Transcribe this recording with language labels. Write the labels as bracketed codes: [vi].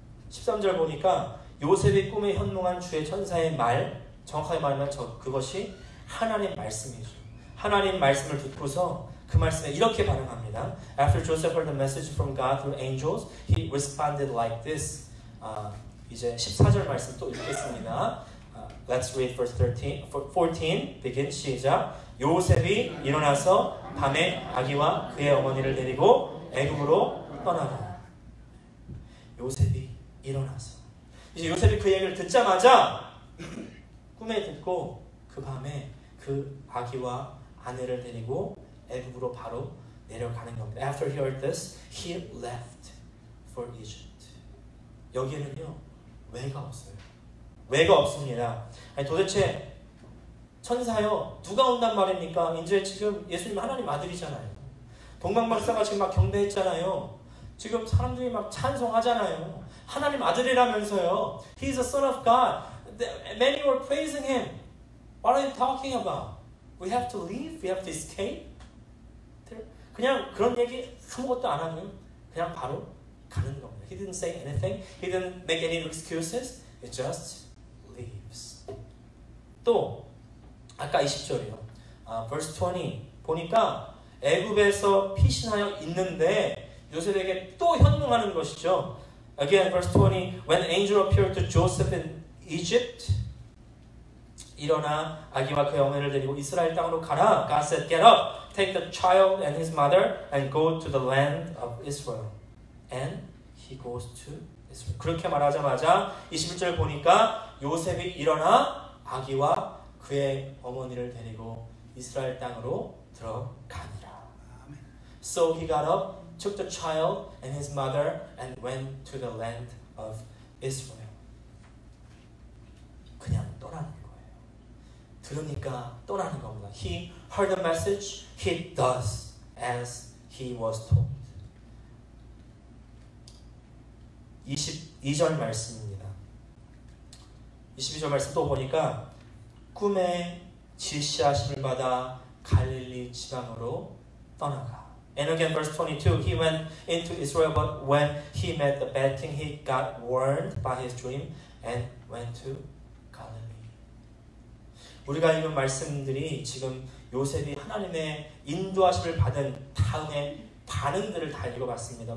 [ko] 13절 보니까 요셉이 꿈에 현몽한 주의 천사의 말, 정확하게 말하면 그것이 하나님 말씀이죠. 하나님 말씀을 듣고서 그 말씀에 이렇게 반응합니다. [en] After Joseph heard the message from God through angels, he responded like this. [ko] 이제 14절 말씀 또 읽겠습니다. [en] Let's read verse 14. Begin. [ko] 시작. 요셉이 일어나서 밤에 아기와 그의 어머니를 데리고 애굽으로 떠나라. 요셉이 일어나서. 이제 요셉이 그 얘기를 듣자마자 꿈에 듣고 그 밤에 그 아기와 아내를 데리고 애굽으로 바로 내려가는 겁니다. [en] After he heard this, he left for Egypt. [ko] 여기에는요, 왜가 없어요. 왜가 없습니다. 아니, 도대체 천사요, 누가 온단 말입니까? 이제 지금 예수님 하나님 아들이잖아요. 동방박사가 지금 막 경배했잖아요. 지금 사람들이 막 찬송하잖아요. 하나님 아들이라면서요. [en] He is the son of God. Many were praising him. What are you talking about? We have to leave? We have to escape? [ko] 그냥 그런 얘기 아무것도 안 하고요. 그냥 바로 가는 겁니다. [en] He didn't say anything. He didn't make any excuses. He just leaves. [ko] 또 아까 20절이요. verse 20 보니까 애굽에서 피신하여 있는데 요셉에게 또 현몽하는 것이죠. [en] Again, verse 20. When the angel appeared to Joseph in Egypt, [ko] 일어나 아기와 그의 어머니를 데리고 이스라엘 땅으로 가라. [en] God said, get up, take the child and his mother and go to the land of Israel. And he goes to Israel. [ko] 그렇게 말하자마자 21절 보니까 요셉이 일어나 아기와 그의 어머니를 데리고 이스라엘 땅으로 들어가니라. [en] So he got up, took the child and his mother and went to the land of Israel. [ko] 그냥 떠나는 거예요. 들으니까 떠나는 겁니다. [en] He heard the message, he does as he was told. [ko] 22절 말씀입니다. 22절 말씀 또 보니까 꿈에 지시하심을 받아 갈릴리 지방으로 떠나가. [en] And again, verse 22, he went into Israel, but when he met the bad king, he got warned by his dream and went to Galilee. [ko] 우리가 읽은 말씀들이 지금 요셉이 하나님의 인도하심을 받은 다음에 반응들을 다 읽어봤습니다.